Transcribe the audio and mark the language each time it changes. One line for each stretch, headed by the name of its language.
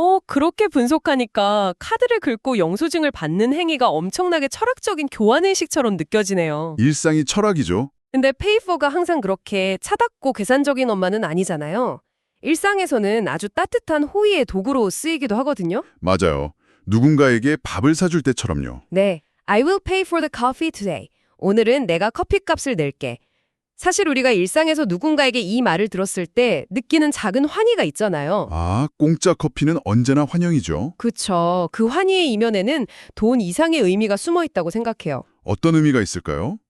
Korean: 그렇게 분석하니까 카드를 긁고 영수증을 받는 행위가 엄청나게 철학적인 교환의식처럼 느껴지네요. 일상이 철학이죠. 근데 페이퍼가 항상 그렇게 차갑고 계산적인 엄마는 아니잖아요. 일상에서는 아주 따뜻한 호의의 도구로 쓰이기도 하거든요. 맞아요. 누군가에게 밥을 사줄 때처럼요.
English: 네, I will pay for the coffee today.
Korean: 오늘은 내가 커피값을 낼게. 사실 우리가 일상에서 누군가에게 이 말을 들었을 때 느끼는 작은 환희가 있잖아요. 아, 공짜 커피는 언제나 환영이죠. 그쵸. 그 환희의 이면에는 돈 이상의 의미가 숨어 있다고 생각해요. 어떤 의미가 있을까요?